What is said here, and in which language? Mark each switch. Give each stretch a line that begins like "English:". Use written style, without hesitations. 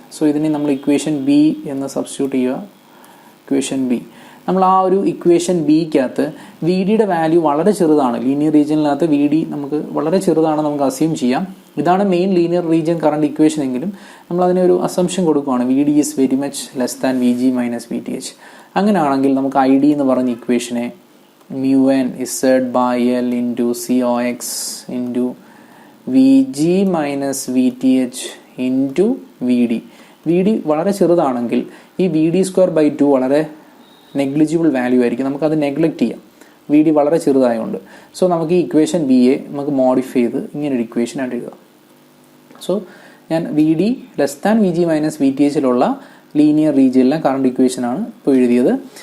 Malayalam: So ഇതിനെ നമ്മൾ equation B എന്ന് സബ്സ്റ്റിറ്റ്യൂട്ട് ചെയ്യുക. ഇക്വേഷൻ ബി, നമ്മൾ ആ ഒരു ഇക്വേഷൻ ബിക്കകത്ത് വി ഡിയുടെ വാല്യൂ വളരെ ചെറുതാണ്. ലീനിയർ റീജിയനിനകത്ത് വി ഡി നമുക്ക് വളരെ ചെറുതാണ് നമുക്ക് അസ്യൂം ചെയ്യാം. ഇതാണ് main linear region current equation എങ്കിലും നമ്മൾ അതിനെ ഒരു അസംഷൻ കൊടുക്കുകയാണ്,
English: V D is very much less than V G minus V T H.
Malayalam: അങ്ങനെയാണെങ്കിൽ നമുക്ക് ഐ ഡി എന്ന് പറഞ്ഞ ഇക്വേഷനെ
English: mu n z by l into cox into vg minus vth into vd.
Malayalam: vd വളരെ ചെറുതാണെങ്കിൽ ഈ vd²/2 വളരെ negligible value ആയിരിക്കും, നമുക്കത് നെഗ്ലക്റ്റ് ചെയ്യാം vd വളരെ ചെറുതായതുകൊണ്ട്. സോ നമുക്ക് ഈ ഇക്വേഷൻ ബിയെ നമുക്ക് മോഡിഫൈ ചെയ്ത് ഇങ്ങനൊരു ഇക്വേഷൻ ആയിട്ട് എഴുതാം. സോ ഞാൻ V D less than V G minus V T എച്ചിലുള്ള linear റീജിയനിലെ current ഇക്വേഷനാണ് ഇപ്പോൾ എഴുതിയത്.